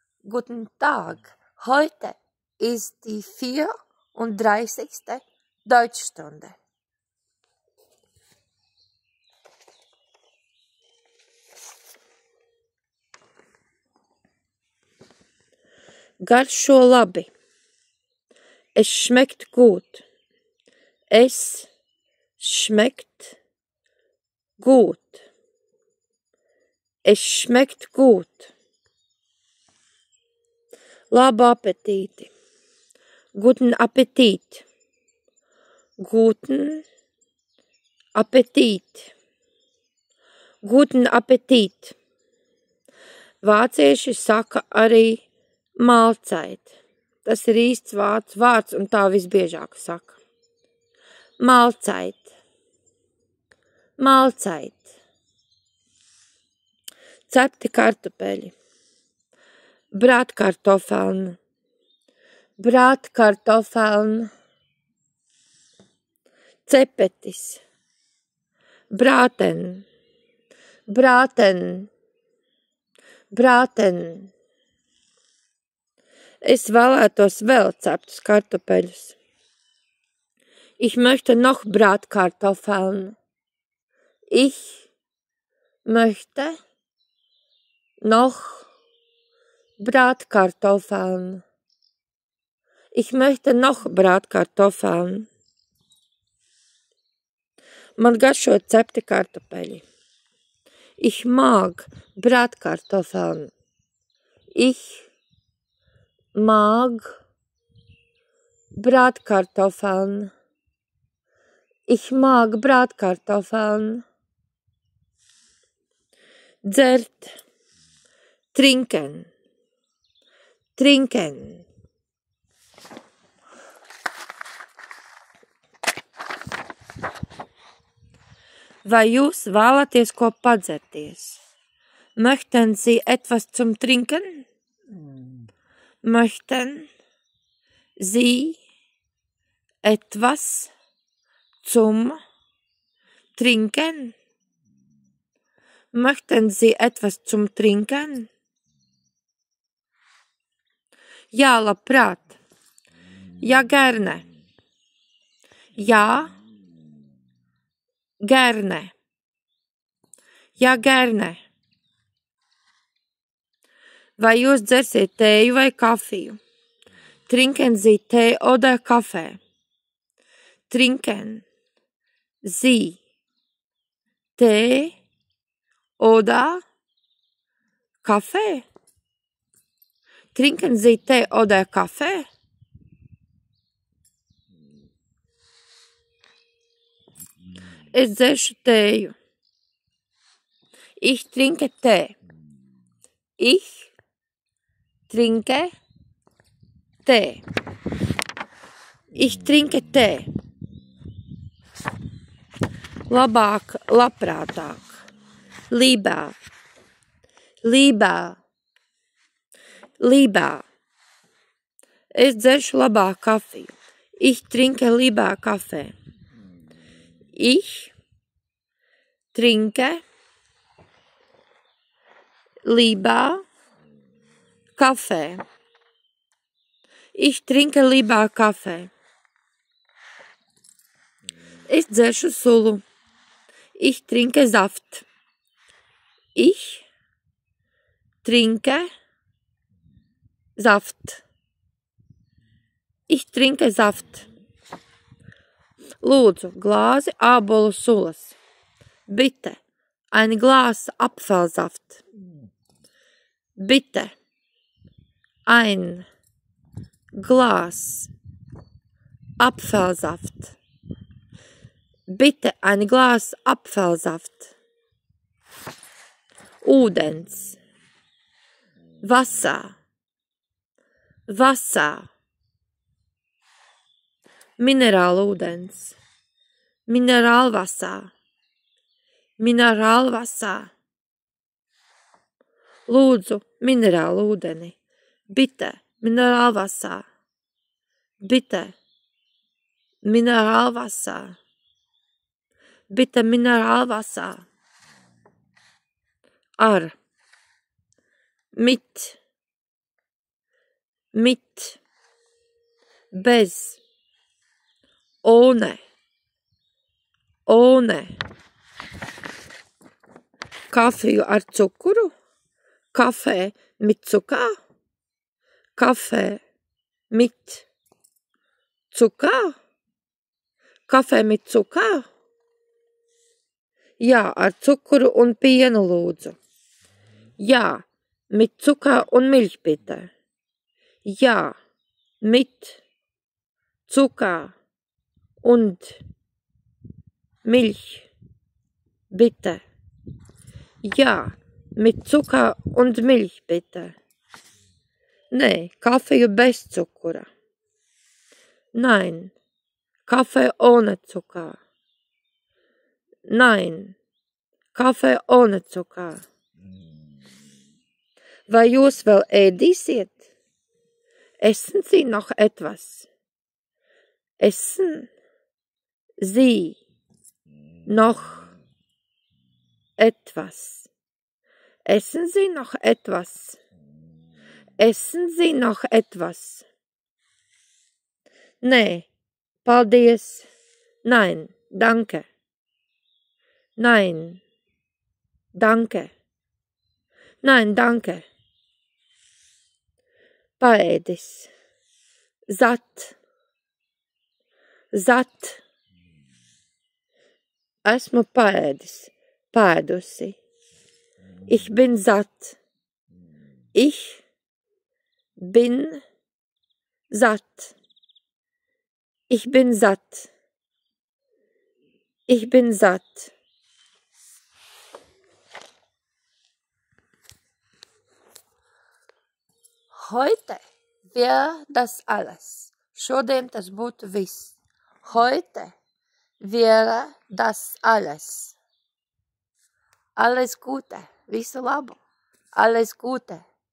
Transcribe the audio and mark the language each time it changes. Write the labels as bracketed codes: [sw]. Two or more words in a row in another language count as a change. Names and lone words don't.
[de] Guten Tag. Heute ist die 34. Deutschstunde. [lv] Garšo labi. [de] Es schmeckt gut. Es schmeckt gut. Es schmeckt gut. [lv] Labu apetīti. [de] Guten Appetit. Guten Appetit. Guten Appetit. [lv] Vācieši saka arī Mahlzeit. Tas ir īsts vācu vārds un tā visbiežāk saka. [de] Mahlzeit. Mahlzeit. [lv] Cepti kartupeļi. [de] Bratkartoffeln. Bratkartoffeln. [lv] Cepetis. [de] Braten. Braten. Braten. [lv] Es vēlētos vēl ceptus kartupeļus. [de] Ich möchte noch Bratkartoffeln. Ich möchte noch Bratkartoffeln. Ich möchte noch Bratkartoffeln. [lv] Man garšo cepti kartupeļi. [de] Ich mag Bratkartoffeln. Ich mag Bratkartoffeln. Ich mag Bratkartoffeln. [lv] Dzert. Trinken. [de] Trinken. [lv] Vai jūs vēlaties ko padzerties? [de] Möchten Sie etwas zum Trinken? Möchten Sie etwas zum Trinken? Möchten Sie etwas zum Trinken? [lv] Jā, labprāt. [de] Ja, gerne. Ja, gerne. Ja, gerne. [lv] Vai jūs dzersiet tēju vai kafiju? [de] Trinken Sie Tee oder Kaffee? Trinken Sie Tee oder Kaffee? Trinken Sie Tee oder Kaffee? [lv] Es dzeršu tēju. [de] Ich trinke Tee. Ich trinke Tee. Ich trinke Tee. [lv] Labāk, labprātāk. [de] Lieber. Lieber. Lieber. [lv] Es dzeršu labāk kafiju. [de] Ich trinke lieber Kaffee. Ich trinke lieber Kaffee. Ich trinke lieber Kaffee. [lv] Es dzeršu sulu. [de] Ich trinke Saft. Ich trinke Saft. Ich trinke Saft. [lv] Lūdzu, glāzi ābolu sulas. [de] Bitte, ein Glas Apfelsaft. Bitte, ein Glas Apfelsaft. Bitte, ein Glas Apfelsaft. [lv] Ūdens. Wasser. [de] Wasser. [lv] Minerālūdens. [de] Minerālvasser. Minerālvasser. [lv] Lūdzu, minerālūdeni. [de] Bitte, Mineralwasser. Bitte, Mineralwasser. Bitte, Mineralwasser. [lv] Ar. Mit. [de] mit, bez, ohne, [lv] kafiju ar cukuru, [de] kafē mit cukā, kafē mit cukā, kafē mit cukā. [lv] Jā, ar cukuru un pienu lūdzu. Jā, [de] mit Zucker un Milch bitte. Ja, mit Zucker und Milch bitte. Ja, mit Zucker und Milch bitte. Nee, Kaffee bez Zuckura. Nein, Kaffee ohne Zucker. Nein, Kaffee ohne Zucker. [lv] Vai jūs vēl ēdīsiet? [de] Essen Sie noch etwas? Essen Sie noch etwas? Essen Sie noch etwas? Essen Sie noch etwas? [lv] Nē, paldies. [de] Nein, danke. Nein, danke. Nein, danke. [lv] Paēdis. [de] Zat. Zat. [lv] Esmu paēdis. Pēdusi. [de] Ich bin satt. Ich bin satt. Ich bin satt. Ich bin satt. Heute wäre das alles. [lv] Šodien tas būtu viss. [de] Heute wäre das alles. Alles Gute. [lv] Visu labu. [de] Alles Gute.